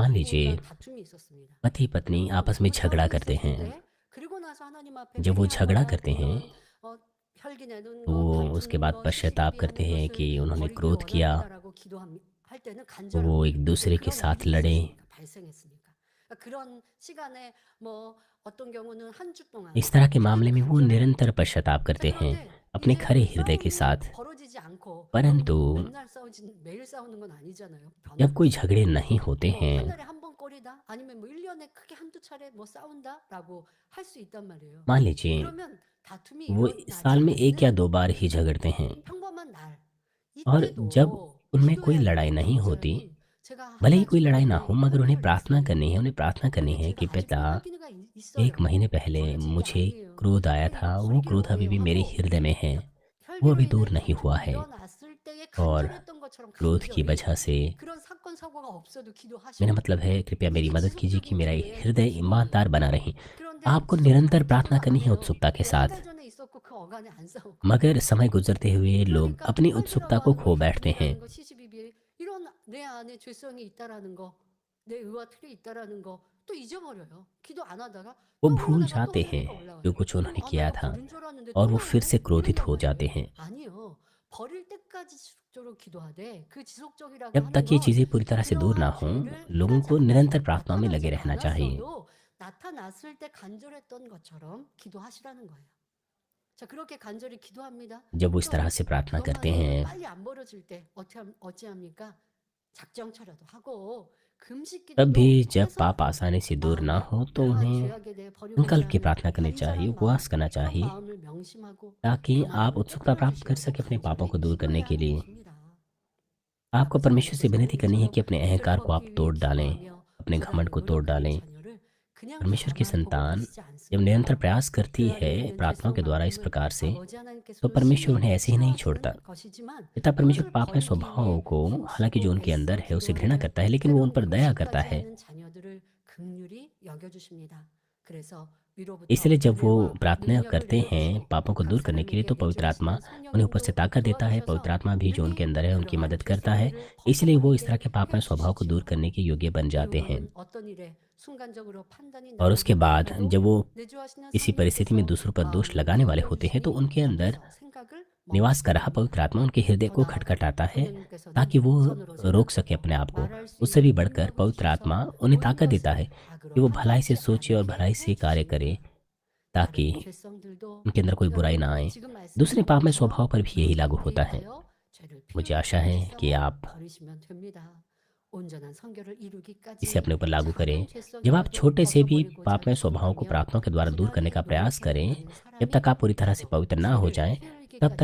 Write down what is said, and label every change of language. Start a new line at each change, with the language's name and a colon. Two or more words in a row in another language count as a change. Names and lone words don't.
Hindi: मान
Korean: 부부가
Hindi: लीजिए
Korean: 다툼이 있었습니다.
Hindi: पति पत्नी
Korean: 그리고
Hindi: आपस में
Korean: 그
Hindi: झगड़ा
Korean: 싸움이
Hindi: करते
Korean: 있었을
Hindi: हैं।
Korean: 때 그리고 나서 하나님 앞에
Hindi: जब वो
Korean: 회개하는
Hindi: झगड़ा
Korean: 것
Hindi: करते हैं
Korean: 그런 혈기 내는
Hindi: तो
Korean: 것
Hindi: वो उसके
Korean: 다투는
Hindi: बाद
Korean: 것
Hindi: पश्चाताप
Korean: 시시비비
Hindi: करते
Korean: 하는
Hindi: हैं
Korean: 것을
Hindi: कि उन्होंने
Korean: 버리길
Hindi: क्रोध किया,
Korean: 원합니다라고 기도할 때는
Hindi: तो वो
Korean: 간절한
Hindi: एक
Korean: 거예요. 왜?
Hindi: दूसरे के
Korean: 그런
Hindi: साथ
Korean: 일이
Hindi: लड़े।
Korean: 있었으니까 발생했으니까. 그러니까 그런 시간에 뭐 어떤 경우는 한 주 동안
Hindi: इस तरह के
Korean: 굉장히
Hindi: मामले में वो
Korean: 간절해요.
Hindi: निरंतर पश्चाताप
Korean: 자,
Hindi: करते हैं
Korean: 그런데
Hindi: अपने
Korean: 이게
Hindi: खरे
Korean: 뭐
Hindi: हृदय के
Korean: 싸움이
Hindi: साथ।
Korean: 벌어지지 않고 여러분
Hindi: परंतु
Korean: 뭐 맨날 싸우지 매일 싸우는 건 아니잖아요.
Hindi: जब कोई
Korean: 변함없이.
Hindi: झगड़े नहीं होते
Korean: 뭐 한
Hindi: हैं,
Korean: 달에 한 번 거리다 아니면 뭐 1년에 크게 한두 차례 뭐 싸운다라고 할 수 있단 말이에요.
Hindi: मान लीजिए
Korean: 그러면 다툼이
Hindi: वो
Korean: 일어나지
Hindi: साल में 1 या
Korean: 않는
Hindi: 2 बार ही झगड़ते हैं,
Korean: 평범한 날
Hindi: और जब
Korean: 이때도
Hindi: उनमें कोई
Korean: 기도해야
Hindi: लड़ाई
Korean: 돼요.
Hindi: नहीं होती,
Korean: 간절히 제가 한
Hindi: भले ही
Korean: 달
Hindi: कोई लड़ाई ना
Korean: 전에
Hindi: हो, मगर उन्हें
Korean: 혈기가
Hindi: प्रार्थना करनी है,
Korean: 있었는데
Hindi: उन्हें प्रार्थना करनी
Korean: 근데
Hindi: है कि
Korean: 제가
Hindi: पिता,
Korean: 아직도 혈기가
Hindi: 1
Korean: 있어요.
Hindi: महीने पहले
Korean: 버려진 게
Hindi: मुझे
Korean: 아니에요.
Hindi: क्रोध आया
Korean: 그러니까
Hindi: था,
Korean: 이거
Hindi: वो
Korean: 버리기는
Hindi: क्रोध अभी भी
Korean: 뭐예요
Hindi: मेरे
Korean: 하고
Hindi: हृदय में है, वो
Korean: 혈기로
Hindi: अभी
Korean: 인해
Hindi: दूर नहीं हुआ
Korean: 다툼이
Hindi: है।
Korean: 일어났을 때에
Hindi: और
Korean: 간절했던 것처럼
Hindi: क्रोध की
Korean: 간절히
Hindi: वजह से
Korean: 그런 사건 사고가 없어도
Hindi: मेरा
Korean: 기도하시고
Hindi: मतलब है कृपया मेरी
Korean: 이게
Hindi: मदद कीजिए कि
Korean: 지속적인
Hindi: मेरा
Korean: 기도의
Hindi: हृदय
Korean: 기본이에요.
Hindi: ईमानदार बना रहे।
Korean: 그런데
Hindi: आपको निरंतर प्रार्थना
Korean: 지금은
Hindi: करनी
Korean: 안
Hindi: है
Korean: 해요.
Hindi: उत्सुकता के
Korean: 왜 한
Hindi: साथ,
Korean: 달 전에 있었고 그 어간에 안 싸우고
Hindi: मगर समय गुजरते हुए लोग
Korean: 그러니까
Hindi: अपनी उत्सुकता
Korean: 혈기라고
Hindi: को
Korean: 하는 거
Hindi: खो बैठते हैं।
Korean: 다툼이라는 거 시시비비 이런 내 안에 죄성이 있다라는 거 내 의와 틀이 있다라는 거 또 잊어버려요. 기도 안 하다가
Hindi: वो
Korean: 또
Hindi: भूल
Korean: 그러다가 또
Hindi: जाते हैं
Korean: 혈기가
Hindi: जो
Korean: 올라와요.
Hindi: कुछ
Korean: 그럼
Hindi: उन्होंने
Korean: 아
Hindi: किया
Korean: 내가
Hindi: था
Korean: 버린 줄 알았는데
Hindi: और
Korean: 또
Hindi: वो फिर
Korean: 나오네
Hindi: से क्रोधित
Korean: 이런단
Hindi: हो जाते
Korean: 말이에요.
Hindi: हैं।
Korean: 아니요. 버릴 때까지 지속적으로 기도하되 그 지속적이라고
Hindi: जब
Korean: 하는
Hindi: तक ये
Korean: 건
Hindi: चीज़ें पूरी तरह से दूर ना
Korean: 이러한
Hindi: हों,
Korean: 죄를
Hindi: लोगों
Korean: 행하지
Hindi: को निरंतर
Korean: 않았어도
Hindi: प्रार्थनाओं में लगे
Korean: 나타나지
Hindi: रहना चाहिए।
Korean: 않았어도 나타났을 때 간절했던 것처럼 기도하시라는 거예요. 자, 그렇게 간절히 기도합니다.
Hindi: जब वो इस तरह
Korean: 또
Hindi: से प्रार्थना करते
Korean: 그것만으로도
Hindi: हैं,
Korean: 빨리 안 벌어질 때 어찌합니까? 작정처라도 하고 금식
Hindi: तब भी
Korean: 기도도
Hindi: जब
Korean: 해서
Hindi: पाप आसानी से दूर ना
Korean: 마음에
Hindi: हो तो
Korean: 내가
Hindi: उन्हें
Korean: 죄악에 대해 버리고자
Hindi: संकल्प की
Korean: 하는
Hindi: प्रार्थना करनी चाहिए,
Korean: 간절한
Hindi: उपवास
Korean: 마음,
Hindi: करना
Korean: 그런
Hindi: चाहिए,
Korean: 마음을 명심하고
Hindi: ताकि
Korean: 그
Hindi: आप
Korean: 마음을
Hindi: उत्सुकता
Korean: 베풀어
Hindi: प्राप्त कर
Korean: 주시라고
Hindi: सकें अपने पापों
Korean: 간절히
Hindi: को दूर करने
Korean: 기도해야
Hindi: के
Korean: 하는
Hindi: लिए।
Korean: 것입니다.
Hindi: आपको
Korean: 아버지
Hindi: परमेश्वर से
Korean: 하나님께서
Hindi: विनती करनी है
Korean: 우리처럼
Hindi: कि अपने
Korean: 죄를
Hindi: अहंकार को आप
Korean: 벗기 위해
Hindi: तोड़ डालें,
Korean: 기도하며
Hindi: अपने घमंड
Korean: 고단히
Hindi: को तोड़
Korean: 노력하는
Hindi: डालें।
Korean: 자녀를 그냥
Hindi: परमेश्वर की
Korean: 가만 보고
Hindi: संतान
Korean: 계시지
Hindi: जब
Korean: 않습니다.
Hindi: निरंतर प्रयास करती
Korean: 그
Hindi: है
Korean: 안에 있는
Hindi: प्रार्थनाओं के
Korean: 죄성
Hindi: द्वारा इस
Korean: 마음을
Hindi: प्रकार से,
Korean: 아버지
Hindi: तो
Korean: 하나님께서도
Hindi: परमेश्वर
Korean: 심히
Hindi: उन्हें ऐसे ही नहीं छोड़ता।
Korean: 싫어하시는 것이지만
Hindi: पिता परमेश्वर
Korean: 그것을
Hindi: पाप में
Korean: 버리기
Hindi: स्वभावों
Korean: 위해
Hindi: को, हालांकि जो
Korean: 힘쓰고
Hindi: उनके अंदर
Korean: 애써
Hindi: है, उसे घृणा
Korean: 기도하는
Hindi: करता है, लेकिन वो उन
Korean: 때론
Hindi: पर दया करता
Korean: 금식까지
Hindi: है।
Korean: 하는 자녀들을 긍휼히 여겨주십니다. 그래서 위로부터
Hindi: इसलिए जब वो
Korean: 은혜와
Hindi: प्रार्थना
Korean: 능력을
Hindi: करते हैं
Korean: 내려주시고
Hindi: पापों को
Korean: 각
Hindi: दूर करने के लिए,
Korean: 사람에게
Hindi: तो पवित्र आत्मा
Korean: 내주하시는
Hindi: उन्हें ऊपर से
Korean: 성령도
Hindi: ताकत देता है।
Korean: 도와주셔서
Hindi: पवित्र आत्मा भी जो उनके
Korean: 능히
Hindi: अंदर है उनकी
Korean: 그러한
Hindi: मदद करता है,
Korean: 죄성들을
Hindi: इसलिए वो इस तरह
Korean: 벗어버리게
Hindi: के पाप में स्वभाव को दूर
Korean: 해주시지요.
Hindi: करने के योग्य बन जाते हैं।
Korean: 그리고는 어떤 일에 순간적으로 판단이
Hindi: और उसके
Korean: 나오기
Hindi: बाद
Korean: 전에도
Hindi: जब वो
Korean: 내주하시는
Hindi: किसी परिस्थिति में
Korean: 성령께서
Hindi: दूसरों पर दोष
Korean: 마음을
Hindi: लगाने वाले
Korean: 열려
Hindi: होते हैं, तो
Korean: 주시니
Hindi: उनके अंदर
Korean: 옆에서 생각을
Hindi: निवास कर रहा
Korean: 멈추게
Hindi: पवित्र
Korean: 됩니다.
Hindi: आत्मा उनके हृदय
Korean: 더
Hindi: को
Korean: 나아가
Hindi: खटखटाता है
Korean: 성령님께서는
Hindi: ताकि वो
Korean: 선으로
Hindi: रोक सके
Korean: 생각하고
Hindi: अपने आप को।
Korean: 말할 수
Hindi: उससे भी
Korean: 있는
Hindi: बढ़कर
Korean: 능력을
Hindi: पवित्र
Korean: 주셔서
Hindi: आत्मा उन्हें
Korean: 모든
Hindi: ताकत देता
Korean: 것을
Hindi: है कि
Korean: 악으로
Hindi: वो भलाई से
Korean: 향하지
Hindi: सोचे और
Korean: 않게
Hindi: भलाई से कार्य करे,
Korean: 해주십니다.
Hindi: ताकि
Korean: 다른 죄성들도
Hindi: उनके अंदर कोई बुराई ना
Korean: 여러분
Hindi: आए।
Korean: 지금 말씀
Hindi: दूसरे पाप में
Korean: 들으면서
Hindi: स्वभाव पर भी यही लागू होता है।
Korean: 회개하여 죄를
Hindi: मुझे
Korean: 피울
Hindi: आशा है
Korean: 때까지
Hindi: कि
Korean: 싸워
Hindi: आप
Korean: 버리시면 됩니다. 온전한 성결을
Hindi: इसे
Korean: 이루기까지
Hindi: अपने ऊपर लागू करें।
Korean: 작은
Hindi: जब आप
Korean: 죄성이라도
Hindi: छोटे से भी
Korean: 벗어버리고자
Hindi: पाप में स्वभावों को
Korean: 기도하며
Hindi: प्रार्थनाओं के द्वारा दूर करने
Korean: 기나게
Hindi: का प्रयास
Korean: 노력해
Hindi: करें,
Korean: 나가는
Hindi: जब
Korean: 사람이
Hindi: तक आप पूरी तरह से
Korean: 바로
Hindi: पवित्र ना हो
Korean: 죄를
Hindi: जाएं,
Korean: 피우게